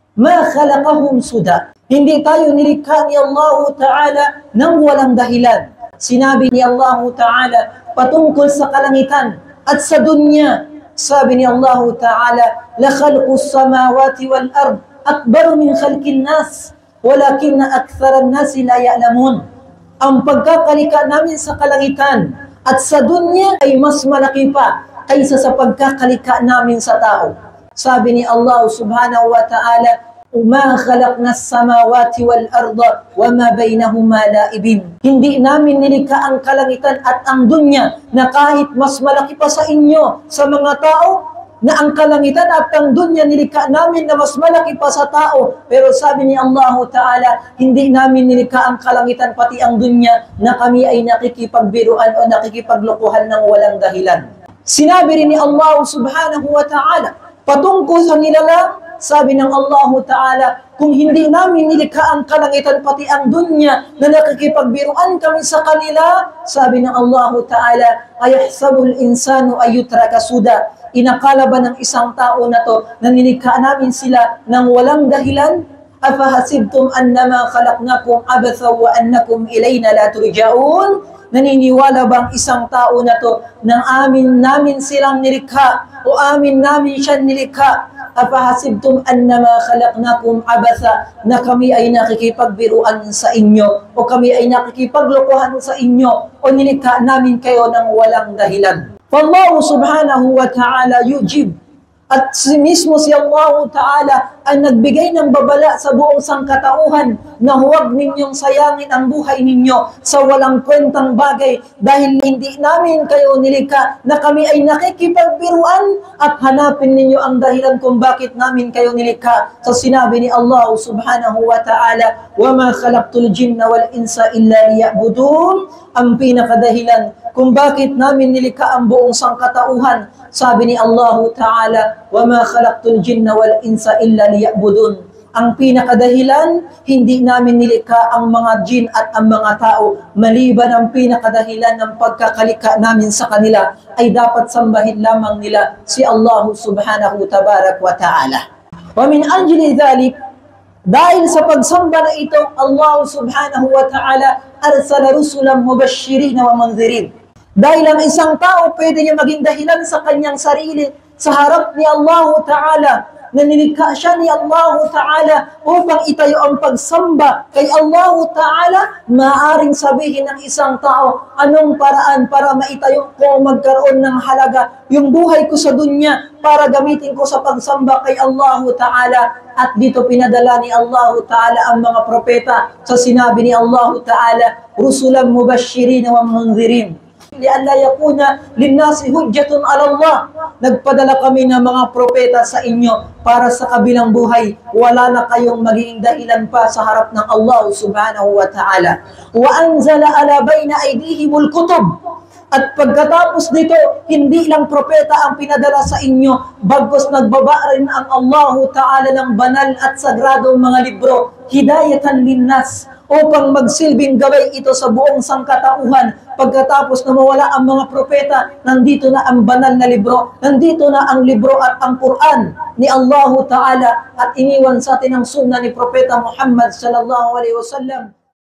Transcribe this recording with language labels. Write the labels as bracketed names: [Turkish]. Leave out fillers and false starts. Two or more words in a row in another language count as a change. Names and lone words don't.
[Arabic] ما خلقهم سدى. [Filipino] Hindi tayo nilikha ni Allah Ta'ala nang walang dahilan. Sinabi ni Allah Ta'ala patungkol sa kalangitan at sa dunya. Sabi ni [Arabic] Allah Ta'ala, لخلق السماوات والأرض أكبر من خلق الناس ولكن أكثر الناس لا يعلمون. [Filipino] Ang pagkakalika namin sa kalangitan at sa dunya ay mas malaki pa kaysa sa pagkakalika namin sa tao. Sabi ni [Arabic] Allah Subhanahu wa Ta'ala, "ما خلقنا السماوات والأرض وما بينهما لاعبين." [Filipino] Hindi namin nilikha ang kalangitan at ang dunya na kahit mas malaki pa sa inyo sa mga tao, na ang kalangitan at ang dunya nilikha namin na mas malaki pa sa tao. Pero sabi ni Allah Ta'ala, hindi namin nilikha ang kalangitan pati ang dunya na kami ay nakikipagbiruan o nakikipaglokohan ng walang dahilan. Sinabi rin ni Allah Subhanahu wa Ta'ala patungkol sa nilalang, sabi ng Allah Ta'ala, kung hindi namin nilikha ang kalangitan pati ang dunya na nakikipagbiruan kami sa kanila, sabi ng Allah Ta'ala, [Arabic] أيحسب الإنسان أن يترك سدى. [Filipino] Inakala ba ng isang tao na to na nilikha namin sila ng walang dahilan? [Arabic] أفحسبتم أنما خلقناكم عبثا وأنكم إلينا لا ترجعون? [Filipino] Naniniwala bang isang tao na to nang namin silang nilikha o namin siya nilikha? [Arabic] أفحسبتم أنما خلقناكم عبثا, [Filipino] na kami ay nakikipagbiruan sa inyo o kami ay nakikipaglokohan sa inyo o nilikha namin kayo ng walang dahilan. [Arabic] الله سبحانه وتعالى يجيب. [Filipino] At mismo si Allah Ta'ala ang nagbigay ng babala sa buong sangkatauhan na huwag ninyong sayangin ang buhay ninyo sa walang kwentang bagay dahil hindi namin kayo nilikha na kami ay nakikipagbiruan at hanapin ninyo ang dahilan kung bakit namin kayo nilikha. So sinabi ni [Arabic] Allah Subhanahu wa Ta'ala, وَمَا خَلَقْتُ الْجِنَّ وَالْإِنسَ إِلَّا لِيَعْبُدُونَ. [Filipino] Ang pinakadahilan kung bakit namin nilikha ang buong sangkatauhan, sabi ni Allah Ta'ala, [Arabic] وَمَا خَلَقْتُ الْجِنَّ وَالْإِنسَ إِلَّا لِيَعْبُدُونَ. [Filipino] Ang pinakadahilan, hindi namin nilikha ang mga jin at ang mga tao, maliban ang pinakadahilan ng pagkakalika namin sa kanila ay dapat sambahin lamang nila si Allah Subhanahu Tabarak wa Ta'ala. [Arabic] وَمِنْ أَجْلِ ذَلِكَ, [Filipino] dahil sa pagsamba na ito, [Arabic] الله سبحانه وتعالى أرسل رسلا مبشرين ومنذرين. [Filipino] Dahil ang isang tao pwede niya maging dahilan sa kanyang sarili sa harap ni Allah Ta'ala, na nilikha siya ni Allah Ta'ala upang itayo ang pagsamba kay Allah Ta'ala. Maaring sabihin ng isang tao, anong paraan para maitayo ko magkaroon ng halaga yung buhay ko sa dunya para gamitin ko sa pagsamba kay Allah Ta'ala? At dito pinadala ni Allah Ta'ala ang mga propeta sa sinabi ni Allah Ta'ala, [Arabic] رسلا مبشرين ومنذرين لئلا يكون للناس حجة على الله. [Filipino] Nagpadala kami ng mga propeta sa inyo para sa kabilang buhay wala na kayong magiging dahilan pa sa harap ng Allah Subhanahu wa Ta'ala. [Arabic] وأنزل على بين أيديهم الكتب. [Filipino] At pagkatapos nito, hindi lang propeta ang pinadala sa inyo, bagkus nagbaba rin ang Allah Ta'ala ng banal at sagradong mga libro, [Arabic] هداية للناس, [Filipino] upang magsilbing gabay ito sa buong sangkatauhan. Pagkatapos na mawala ang mga propeta, nandito na ang banal na libro, nandito na ang libro at ang Quran ni Allah Ta'ala, at iniwan sa atin ang sunnah ni Propeta Muhammad [Arabic] صلى الله عليه وسلم.